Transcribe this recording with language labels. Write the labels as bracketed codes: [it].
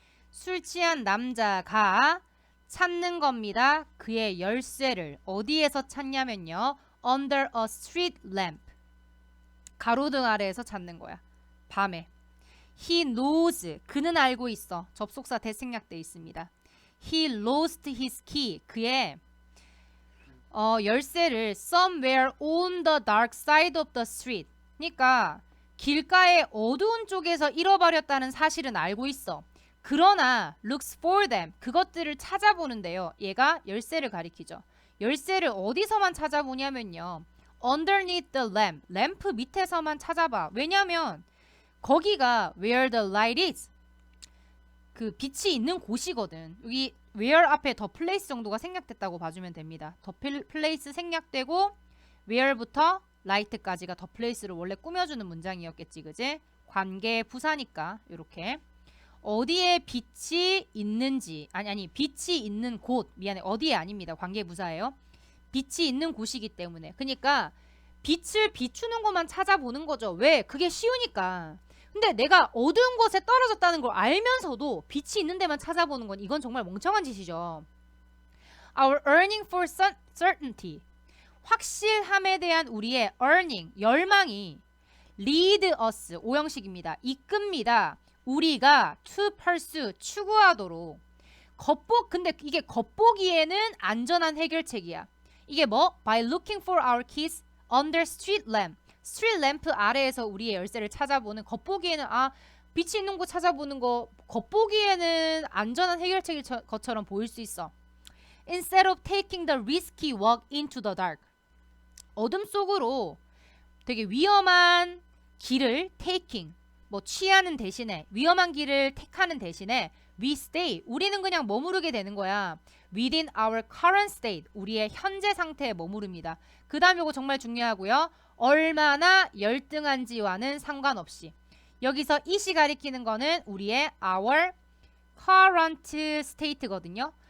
[ko] 술 취한 남자가 찾는 겁니다. 그의 열쇠를 어디에서 찾냐면요. [en] Under a street lamp. [ko] 가로등 아래에서 찾는 거야. 밤에. [en] He knows. [ko] 그는 알고 있어. 접속사 대생략돼 있습니다. [en] He lost his key. [ko] 그의 열쇠를 [en] somewhere on the dark side of the street. [ko] 그러니까 길가의 어두운 쪽에서 잃어버렸다는 사실은 알고 있어. 그러나 [en] looks for them. [ko] 그것들을 찾아보는데요. 얘가 열쇠를 가리키죠. 열쇠를 어디서만 찾아보냐면요. [en] underneath the lamp. [ko] 램프 밑에서만 찾아봐. 왜냐면 거기가 [en] where the light is. [ko] 그 빛이 있는 곳이거든. 여기 where 앞에 더 place 정도가 생략됐다고 봐주면 됩니다. 더 place 생략되고 where부터 light까지가 더 place를 원래 꾸며주는 문장이었겠지, 그지? 관계 부사니까 이렇게 어디에 빛이 있는지 아니 빛이 있는 곳 미안해 어디에 아닙니다. 관계 부사예요. 빛이 있는 곳이기 때문에 그러니까 빛을 비추는 것만 찾아보는 거죠. 왜? 그게 쉬우니까. 근데 내가 어두운 곳에 떨어졌다는 걸 알면서도 빛이 있는 데만 찾아보는 건 이건 정말 멍청한 짓이죠. [en] Our yearning for certainty. [ko] 확실함에 대한 우리의 yearning, 열망이 [en] lead us, [ko] 오형식입니다. 이끕니다. 우리가 [en] to pursue, [ko] 추구하도록. 근데 이게 겉보기에는 안전한 해결책이야. 이게 뭐? [en] By looking for our keys under street lamp. [ko] 스트릿 램프 아래에서 우리의 열쇠를 찾아보는 겉보기에는 빛이 있는 곳 찾아보는 거 겉보기에는 안전한 해결책일 것처럼 보일 수 있어. [en] Instead of taking the risky walk into the dark. [ko] 어둠 속으로 되게 위험한 길을 taking 뭐 취하는 대신에 위험한 길을 택하는 대신에 [en] we stay [ko] 우리는 그냥 머무르게 되는 거야. [en] Within our current state [ko] 우리의 현재 상태에 머무릅니다. 그 다음 이거 정말 중요하고요. 얼마나 열등한지와는 상관없이 여기서 it이 가리키는 거는 우리의 [en] our current state거든요.